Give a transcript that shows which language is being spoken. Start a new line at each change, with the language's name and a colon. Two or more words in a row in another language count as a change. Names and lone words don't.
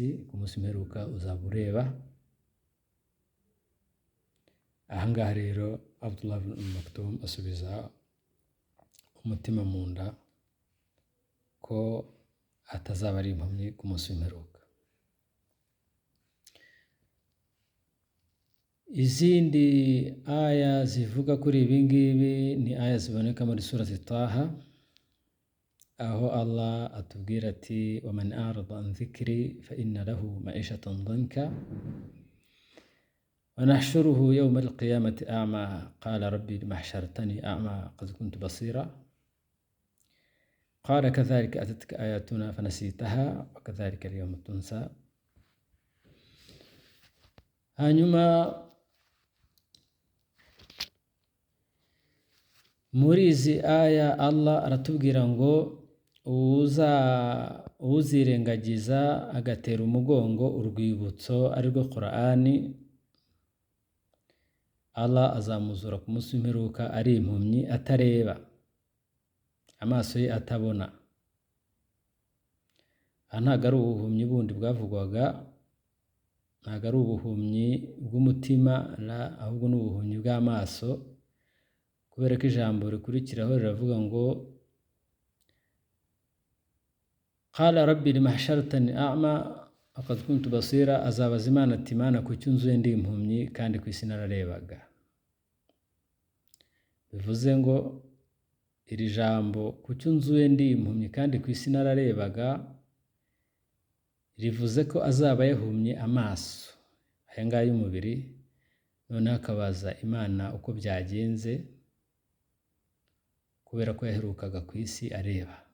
Kinyarwanda: Ku munsi mperuka uzaba ureba. Aha ngaha rero Abdullah ibn Maktoum asubiza umutima mu nda ko atazaba ari impumyi ku munsi w'imperuka. Izindi aya zivuga kuri ibi ngibi ni aya ziboneka muri surati Taha, aho Allah atubwira ati
Arabic: ومن أعرض عن ذكري فإن له معيشة ضنكا ونحشره يوم القيامة أعمى قال رب لم حشرتني أعمى قد كنت بصيرا قال كذلك أتتك آياتنا فنسيتها وكذلك اليوم تنسى.
Kinyarwanda: Hanyuma muri izi aya Allah aratubwira ngo uzirengagiza agatera umugongo urwibutso arirwo Qur'ani, Allah azamuzura ku munsi w'imperuka ari impumyi, atareba, amaso ye atabona. Aha ntabwo ari ubuhumyi bundi bwavugwaga, ntabwo ari ubuhumyi bw'umutima, ahubwo ni ubuhumyi bw'amaso, kubera ko ijambo rikurikiraho riravuga ngo
Arabic: قال رب لم حشرتني أعمى قد كنت بصيرا.
Kinyarwanda: Azabaza Imana ati Imana kuki unzuye ndi impumyi kandi ku isi nararebaga. Bivuze ngo iri jambo kuki unzuye ndi impumyi kandi ku isi nararebaga, rivuze ko azaba yahumye amaso aya ngaya y'umubiri, noneho akabaza Imana uko byagenze, kubera ko yaherukaga ku isi areba.